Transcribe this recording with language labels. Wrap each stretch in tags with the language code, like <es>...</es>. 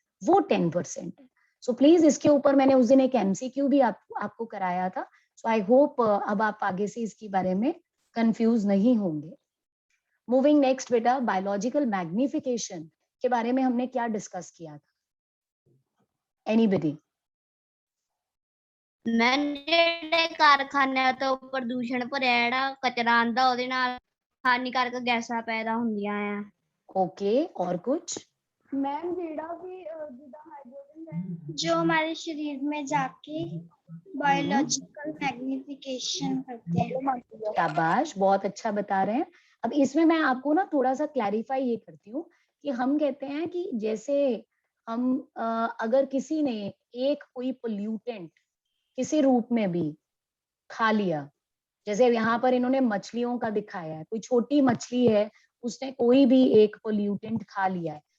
<hi>वो 10% है। So please इसके ऊपर मैंने उस दिन एक MCQ भी आपको कराया था। सो आई होप अब आप आगे से इसके बारे में कंफ्यूज नहीं होंगे। मूविंग नेक्स्ट बेटा, बायोलॉजिकल मैग्निफिकेशन के बारे में हमने क्या डिस्कस किया था? एनीबडी?</hi> <pa>ਮੈਂ ਜਿਹੜੇ ਕਾਰਖਾਨਿਆਂ ਤੋਂ ਪ੍ਰਦੂਸ਼ਣ ਭਰਿਆ ਜਿਹੜਾ ਕਚਰਾ ਆਂਦਾ ਉਹਦੇ ਨਾਲ ਹਾਨੀਕਾਰਕ ਗੈਸਾਂ ਪੈਦਾ ਹੁੰਦੀਆਂ ਆ।</pa> <hi>ओके, और कुछ?</hi> <pa>मैम जेड़ा भी जिदा हाइड्रोजन है</pa> <hi>जो हमारे शरीर में जाके बायोलॉजिकल मैग्निफिकेशन करते हैं। शाबाश, बहुत अच्छा बता रहे हैं। अब इसमें मैं आपको ना थोड़ा सा क्लैरिफाई ये करती हूँ कि हम कहते हैं कि जैसे हम अगर किसी ने एक कोई पोल्यूटेंट किसी रूप में भी खा लिया, जैसे यहाँ पर इन्होंने मछलियों का दिखाया है, कोई छोटी मछली है उसने कोई भी एक पोल्यूटेंट खा लिया है।</hi>